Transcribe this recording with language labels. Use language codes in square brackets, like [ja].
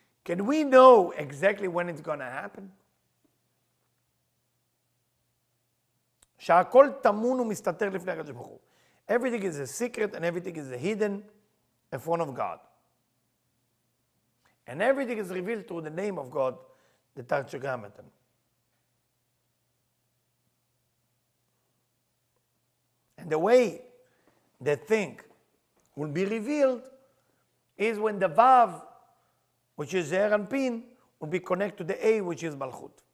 [en] Can we know exactly when it's going to happen? [he] שהכל טמון ומסתתר לפני הקדוש ברוך הוא. [en] Everything is a secret and everything is hidden in front of God. And everything is revealed through the name of God, the Tetragrammaton. And the way the thing will be revealed is when the Vav, which is Zeir Anpin, will be connected to the A, which is Malchut.